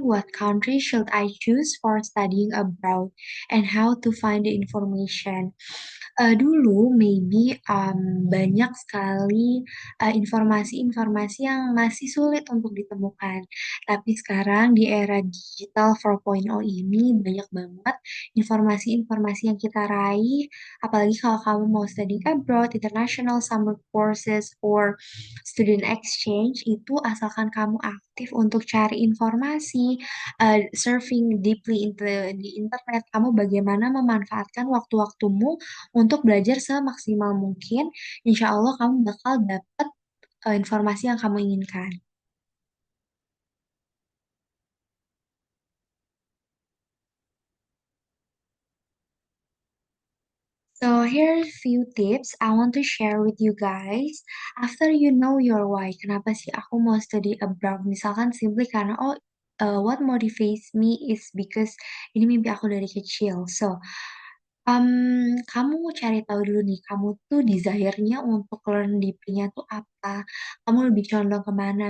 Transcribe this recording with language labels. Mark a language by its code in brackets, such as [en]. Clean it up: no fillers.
[en] What country should I choose for studying abroad? And how to find the information? [id] Dulu maybe banyak sekali informasi-informasi yang masih sulit untuk ditemukan. Tapi sekarang di era digital 4.0 ini banyak banget informasi-informasi yang kita raih. Apalagi kalau kamu mau study abroad, [en] international summer courses, or student exchange, [id] itu asalkan kamu aktif untuk cari informasi, [en] surfing deeply [id] di internet, kamu bagaimana memanfaatkan waktu-waktumu untuk belajar semaksimal mungkin, insya Allah kamu bakal dapat informasi yang kamu inginkan. [en] So here's few tips I want to share with you guys. After you know your why, [id] kenapa sih aku mau [en] study abroad? [id] Misalkan simply karena [en] what motivates me is because [id] ini mimpi aku dari kecil. So kamu cari tahu dulu nih, kamu tuh desire-nya untuk [en] learn deeply- [id] nya tuh apa? Kamu lebih condong kemana?